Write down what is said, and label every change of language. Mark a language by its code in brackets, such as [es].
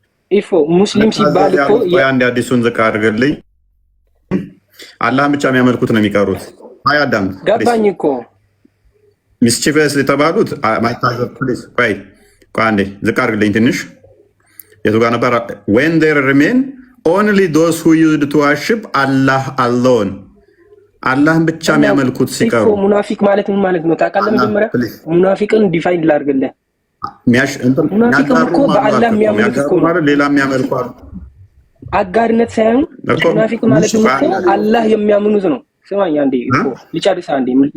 [am] ኢፎ ሙስሊም ሲባል እኮ አንዴ ሐዲሱን ዝቅ አድርግልኝ። አላህን ብቻ የሚያመልኩት ነው የሚቀሩት። አይ አዳም ገባኝ እኮ ሚስቺቨስ የተባሉት ማይታዘዝ ፕሊዝ ቆይ አንዴ ዝቅ አድርግልኝ ትንሽ። የቱ ጋር ነበር? [en] when there remain only those who used to worship Allah alone [am] አላህን ብቻ የሚያመልኩት ሲቀሩ። ኢፎ ሙናፊቅ ማለት ምን ማለት ነው ታውቃለህ? መጀመሪያ ሙናፊቅን ዲፋይን ላድርግልህ። ሙናፊቅ እኮ በአላህ የሚያመልክ እኮ ነው። ሌላ የሚያመልኩ አጋርነት ሳይሆን ሙናፊቅ ማለት እኮ አላህ የሚያምኑት ነው። ስማኝ አንዴ እኮ ልጨርስ አንዴ።